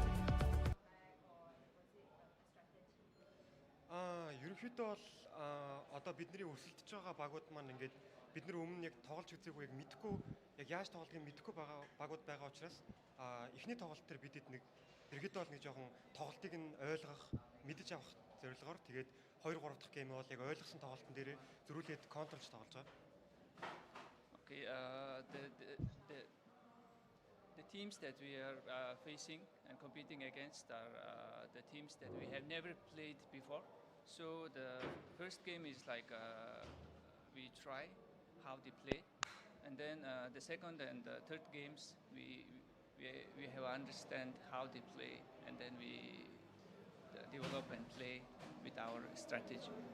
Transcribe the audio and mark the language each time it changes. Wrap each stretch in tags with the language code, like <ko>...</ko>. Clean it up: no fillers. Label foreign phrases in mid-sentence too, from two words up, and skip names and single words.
<mn>ерөнхийдөө бол одоо бидний өсөлтөж байгаа багууд маань ингээд бид нар өмнө яг тоглож үзээгүй яг мэдхгүй яг яаж тоглодгийг мэдхгүй байгаа багууд байгаа учраас эхний тоглолт дээр бидэд нэг ерөнхийдөө бол нэг жоохон тоглолтыг нь ойлгох, мэдэж авах зорилгоор тэгээд 2 3 дахь гейм бол яг ойлгосон тоглолтын дээр зөрүүлээд контролж тоглож байгаа.</mn> <en>Okay, the teams that we are facing and competing against are the teams that we have never played before. So the first game is like we try how they play, and then the second and the third games we have understand how they play, and then we develop and play with our strategy.</en>